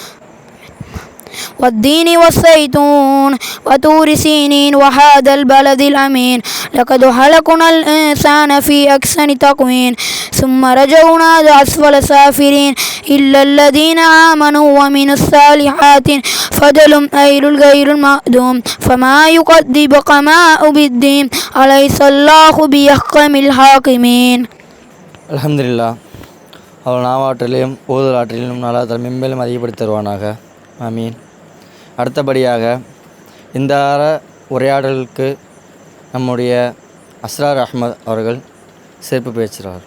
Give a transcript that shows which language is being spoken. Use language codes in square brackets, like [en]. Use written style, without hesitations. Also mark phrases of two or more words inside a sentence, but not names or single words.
[ar] والدين والزيتون وطور سينين وهذا البلد الأمين لقد خلقنا الإنسان في أحسن تقويم ثم رجعنا أسفل سافلين إلا الذين آمنوا وعملوا الصالحات فضل غير المعدوم فما يكذبك بالدين أليس الله بأحكم الحاكمين. [ta] அல்ஹம்துலில்லாஹ். அவள் நாவாற்றலையும் ஓதுதல் ஆற்றலையும் நல்லா தன் மென்மேலும் அதிகப்படுத்தி தருவானாக. ஆமீன். அடுத்தபடியாக இந்த வார உரையாடலுக்கு நம்முடைய அஸ்ரார் அஹ்மத் அவர்கள் சிறப்பு பேசுகிறார்.